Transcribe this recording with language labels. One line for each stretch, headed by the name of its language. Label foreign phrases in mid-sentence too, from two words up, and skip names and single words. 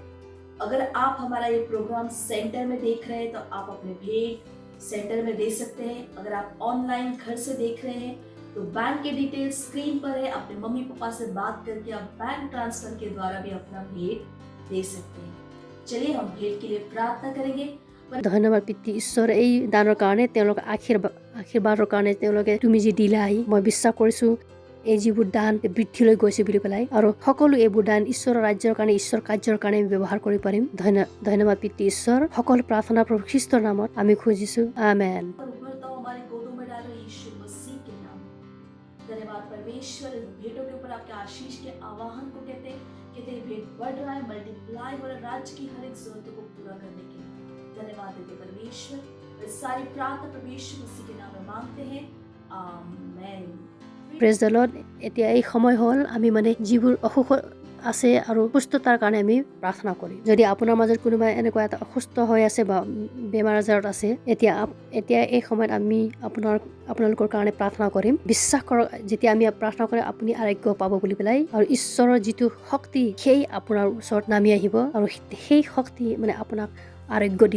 Hindi: अगर आप हमारा ये प्रोग्राम सेंटर में देख रहे हैं तो आप अपने भेंट सेंटर में दे सकते हैं। अगर आप ऑनलाइन घर से देख रहे हैं तो बैंक के डिटेल्स स्क्रीन पर है। अपने मम्मी पापा से बात करके आप बैंक ट्रांसफर के द्वारा भी अपना भेंट दे सकते हैं। चलिए हम भेंट के लिए प्रार्थना करेंगे।
Assamese: ধন্যবাদ পিতৃ ঈশ্বৰ, এই দানৰ কাৰণে তেওঁলোকৰ আশীৰ্বাদৰ কাৰণে তেওঁলোকে তুমি যি দিলাই, মই বিশ্বাস কৰিছোঁ এই যিবোৰ দান বৃদ্ধিলৈ গৈছে বুলি পেলাই, আৰু সকলো এইবোৰ দান ঈশ্বৰৰ ৰাজ্যৰ কাৰণে, ঈশ্বৰ কাৰ্যৰ কাৰণে আমি ব্যৱহাৰ কৰিব পাৰিম। ধন্যবাদ পিতৃ ঈশ্বৰ। সকলো প্ৰাৰ্থনা প্ৰভু খ্ৰীষ্টৰ নামত আমি খুজিছোঁ, আমেন।
Hindi: धन्यवाद परमेश्वर। इस भेंटों के ऊपर आपके आशीष के आवाहन को कहते भेंट बढ़ रहा है, मल्टीप्लाई हो रहा है राज्य की हर एक जरूरतों को पूरा करने के लिए। धन्यवाद देते परमेश्वर। इस सारी प्रार्थना परमेश्वर मसीह के नाम में मांगते हैं, आमेन।
English: Praise the Lord.
Assamese: এতিয়া এই সময় হ'ল আমি মানে যিবোৰ অসুখ আছে আৰু সুস্থতাৰ কাৰণে আমি প্ৰাৰ্থনা কৰিম। যদি আপোনাৰ মাজত কোনোবা এনেকুৱা এটা অসুস্থ হৈ আছে বা বেমাৰ আজাৰত আছে, এতিয়া এই সময়ত আমি আপোনালোকৰ কাৰণে প্ৰাৰ্থনা কৰিম। বিশ্বাস কৰক, যেতিয়া আমি প্ৰাৰ্থনা কৰিম আপুনি আৰোগ্য পাব বুলি পেলাই, আৰু ঈশ্বৰৰ যিটো শক্তি সেই আপোনাৰ ওচৰত নামি আহিব, আৰু সেই শক্তি মানে আপোনাক আৰোগ্য দিব।